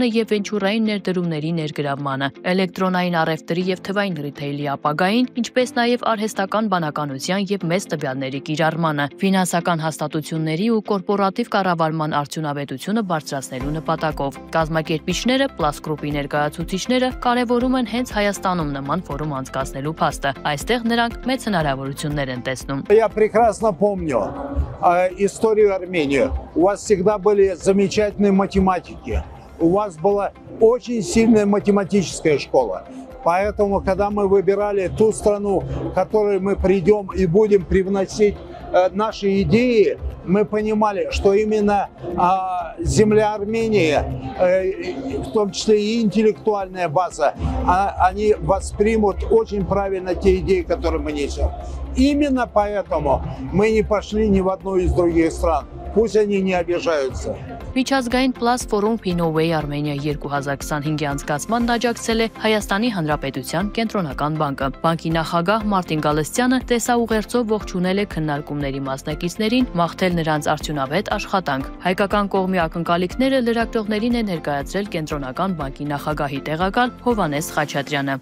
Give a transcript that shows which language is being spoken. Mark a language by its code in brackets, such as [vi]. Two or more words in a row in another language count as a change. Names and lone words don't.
[hy] եւ վենչուրային ներդրումների ներգրավմանը, էլեկտրոնային առևտրի եւ թվային ռիթեյլի ապագային, ինչպես նաեւ արհեստական բանականության եւ մեծ տվյալների կիրառմանը, ֆինանսական հաստատությունների ու կորպորատիվ կառավարման արդյունավետությունը բարձրացնելու նպատակով։ Կազմակերպիչները, Plus Group-ի ներկայացուցիչները կարևորում են հենց Հայաստանում նման ֆորում անցկացնելու փաստը։ Այստեղ նրանք մեծ հնարավորություններ են տեսնում։ [ru] Я прекрасно помню историю Армении. У вас всегда были замечательные математики. У вас была очень сильная математическая школа. Поэтому, когда мы выбирали ту страну, в которой мы придем и будем привносить наши идеи, мы понимали, что именно земля Армении, в том числе и интеллектуальная база, они воспримут очень правильно те идеи, которые мы несем. Именно поэтому мы не пошли ни в одну из других стран. Пусть они не обижаются. [hy] Միջազգային Plus Forum Finnoway Armenia 2025-ի անցկացմանն աջակցել է Հայաստանի Հանրապետության կենտրոնական բանկը։ Բանկի նախագահ Մարտին Գալստյանը տեսաուղերձով ողջունել է քննարկումների մասնակիցներին, մաղթել նրանց արդյունավետ աշխատանք։ Հայկական կողմի ակնկալիքները լրագրողներին է ներկայացրել կենտրոնական բանկի նախագահի տեղակալ Հովհաննես Խաչատրյանը։